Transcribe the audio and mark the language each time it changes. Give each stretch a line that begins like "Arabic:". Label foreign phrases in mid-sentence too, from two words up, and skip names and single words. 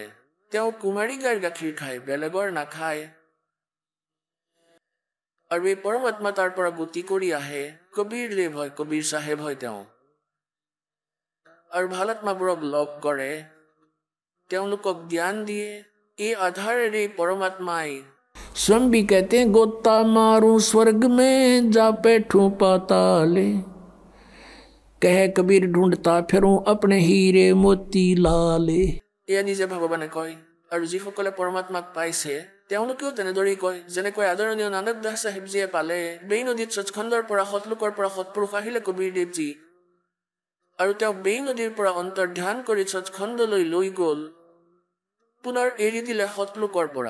Assamese: তেওঁ কুমাৰী গাইৰ গাখীৰ খায়, বেলেগৰ নাখায়। আৰু এই পৰমাত্মা তাৰ পৰা গতি কৰি আহে, কবিৰ দেৱ হয়, কবিৰ চাহেব হয় তেওঁ। আৰু ভাল আত্মাবোৰক লগ কৰে, তেওঁলোকক জ্ঞান দিয়ে। এই আধাৰেৰে পৰমাত্মাই
Hindi: स्वयं भी कहते हैं गोता मारूं स्वर्ग में जा बैठूं पाताले, कह कबीर ढूंढता फिरूं अपने हीरे मोती लाले।
Assamese: এয়া নিজে ভগৱানে কয়। আৰু যিসকলে পৰমাত্মাক পাইছে তেওঁলোকেও তেনেদৰেই কয়, যেনেকৈ আদৰণীয় নানক দাস চাহেবজীয়ে পালে। বেই নদীত সচখণ্ডৰ পৰা সতলোকৰ পৰা সৎপুৰুষ আহিলে কবিৰ দেৱজী, আৰু তেওঁ বেই নদীৰ পৰা অন্তৰ্ধান কৰি সচখণ্ডলৈ লৈ গ'ল, পুনৰ এৰি দিলে সতলোকৰ পৰা।